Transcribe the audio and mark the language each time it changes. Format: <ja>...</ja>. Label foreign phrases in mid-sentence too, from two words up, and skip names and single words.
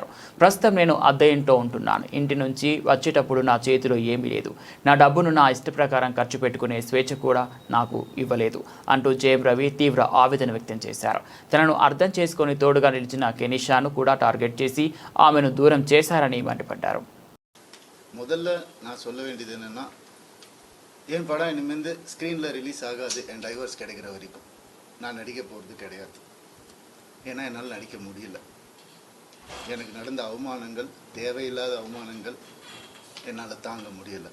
<te>ప్రస్తుతం నేను అద్దె ఇంట్లో ఉంటున్నాను. ఇంటి నుంచి వచ్చేటప్పుడు నా చేతిలో ఏమీ లేదు. నా డబ్బును నా ఇష్ట ప్రకారం ఖర్చు పెట్టుకునే స్వేచ్ఛ కూడా నాకు ఇవ్వలేదు అంటూ జేఎం రవి తీవ్ర ఆవేదన వ్యక్తం చేశారు. తనను అర్థం చేసుకుని తోడుగా నిలిచిన కెనిషాను కూడా టార్గెట్ చేసి ఆమెను దూరం చేశారని మండిపడ్డారు.</te> <ta>முதல்ல நான் சொல்ல வேண்டியது என்னன்னா, என் படம் இனிமேல் ஸ்க்ரீனில் ரிலீஸ் ஆகாது. என் டைவர்ஸ் கிடைக்கிற வரைக்கும் நான் நடிக்க போகிறது கிடையாது. ஏன்னா என்னால் நடிக்க முடியல. எனக்கு நடந்த அவமானங்கள், தேவையில்லாத அவமானங்கள் என்னால் தாங்க முடியலை.</ta>